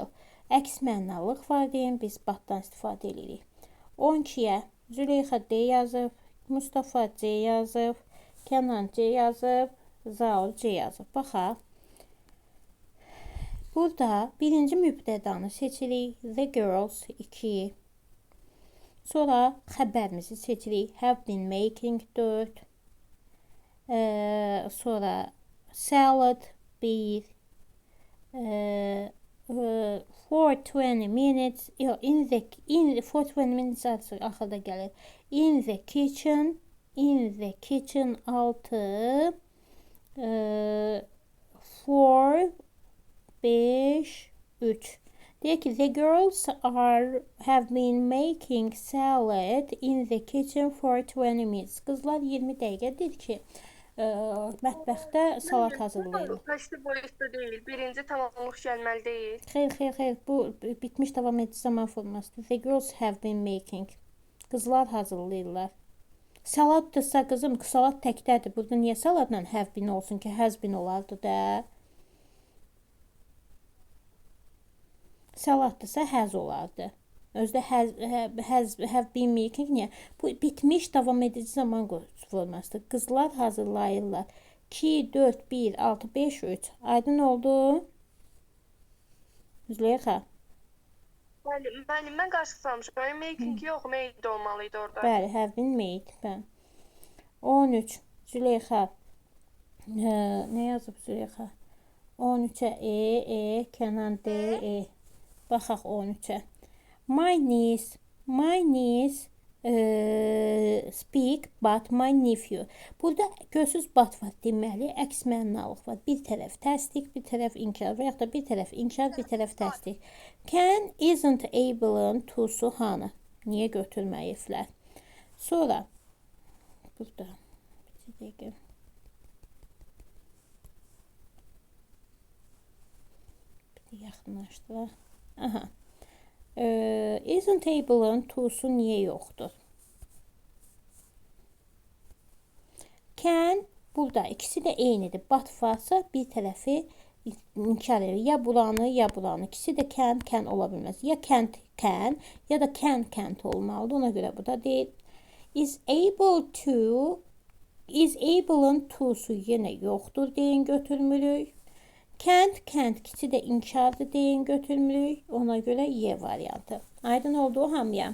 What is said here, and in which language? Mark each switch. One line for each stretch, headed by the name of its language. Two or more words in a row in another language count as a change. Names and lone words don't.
Azerbaijani: Əks mənalıq var deyin, biz batdan istifadə edirik. 12-yə Züleyxa D yazıb, Mustafa C yazıb, Kənan C yazıb, Zaur C yazıb. Baxaq. Burada birinci mübtədanı seçirik.
English: The girls 2.
Azerbaijani: Sonra xəbərimizi seçirik.
English: Have been making 4. Sonra salad 1. For 20 minutes. For 20 minutes
Azerbaijani: axırda gəlir.
English: In the kitchen. In the kitchen 6. 4 5 3.
Azerbaijani: Deyək ki,
English: the girls have been making salad in the kitchen for 20 minutes.
Azerbaijani: Qızlar 20 dəqiqədir ki, mətbəxdə salat hazırlayırlar.
English: Passive voice-da
Azerbaijani: deyil, birinci tamamlıq gəlməli deyil. Xeyr, bu bitmiş davam edici zaman formasıdır.
English: The girls have been making.
Azerbaijani: Qızlar hazırlayırlar. Saladdırsa qızım, salad təkdədir. Burada niyə saladla
English: have been
Azerbaijani: olsun ki, has been olardı da? Saladdırsa has olardı. Özdə
English: have been making
Azerbaijani: niyə? Bu bitmiş davam edici zaman formasıdır. Qızlar hazırlayırlar. 2, 4, 1, 6, 5, 3. Aydın oldu? Züleyxa. Mən qarşı salmışım. Making yox, made olmalıydı orada. Bəli,
English: have been made.
Azerbaijani: Bəli. 13. Züleyxa. Nə yazıb Züleyxa? 13-ə Kənan D, Baxaq 13-ə.
English: My niece speak but my nephew.
Azerbaijani: Burada görsüz but var deməli, əks mənalıq var. Bir tərəf təsdiq, bir tərəf inkar və yaxud da bir tərəf inkar, bir tərəf təsdiq.
English: Can isn't able to hanı.
Azerbaijani: Niyə götürməyiblər? Sonra burada bir dəqiqə. Bir yaxınlaşdıraq. Aha.
English: Isn't able to'su
Azerbaijani: niyə yoxdur? Can, burada ikisi də eynidir. But varsa bir tərəfi inkar edir. Ya buranı, ya buranı. İkisi də can ola bilməz. Ya can't can, ya da can't olmalıdır. Ona görə burada deyil.
English: Is able'ın
Azerbaijani: to'su yenə yoxdur deyin, götürmürük. Can't ikisi də inkardır deyin, götürmürük. Ona görə Y variantı. Aydın oldu hamıya.